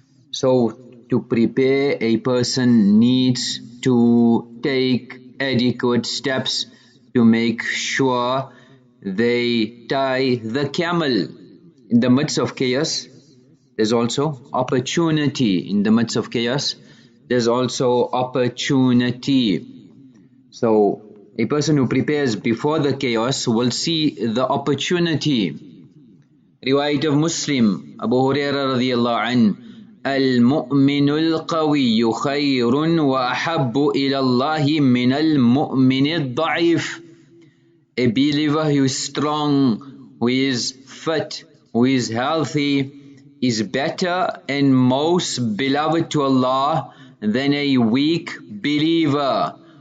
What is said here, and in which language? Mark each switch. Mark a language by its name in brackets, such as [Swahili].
[English] So, to prepare, a person needs to take adequate steps to make sure they tie the camel. In the midst of chaos, there's also opportunity. In the midst of chaos, there's also opportunity. So, a person who prepares before the chaos will see the opportunity. Riwayat of Muslim, Abu Hurairah radiyallahu anhu, [Arabic] المؤمن القوي خير وأحب إلى الله من المؤمن الضعيف. [English] A believer who is strong, who is fit, who is healthy, is better and most beloved to Allah than a weak believer.